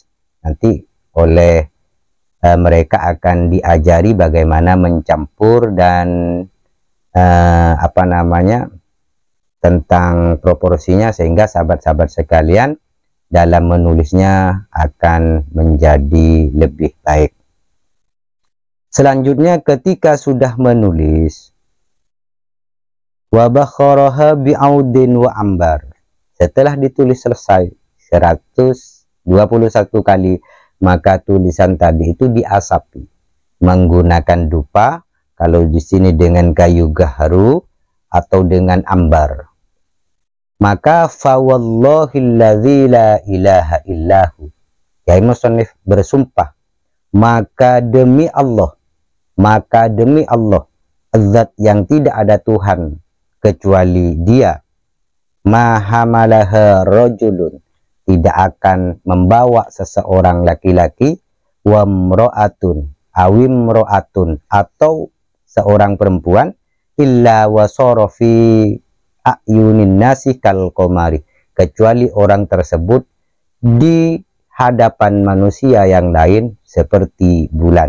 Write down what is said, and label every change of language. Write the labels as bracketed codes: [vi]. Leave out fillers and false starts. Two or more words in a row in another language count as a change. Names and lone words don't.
[id] Nanti oleh mereka akan diajari bagaimana mencampur dan tentang proporsinya, sehingga sahabat-sahabat sekalian dalam menulisnya akan menjadi lebih baik. Selanjutnya ketika sudah menulis, [ar] وبخرها بعود وعنبر, [id] setelah ditulis selesai 121 kali, maka tulisan tadi itu diasapi menggunakan dupa, kalau di sini dengan kayu gahru atau dengan ambar. [ar] Maka فوالله الذي لا إله إلا هو, [id] Kiai Musannif bersumpah, maka demi Allah zat yang tidak ada Tuhan kecuali Dia, [ar] ما حملها رجل, [id] tidak akan membawa seseorang laki-laki, [ar] وامرأة أو امرأة, [id] atau seorang perempuan, [ar] إلا وصار في أعين الناس كالقمر, [id] kecuali orang tersebut di hadapan manusia yang lain seperti bulan.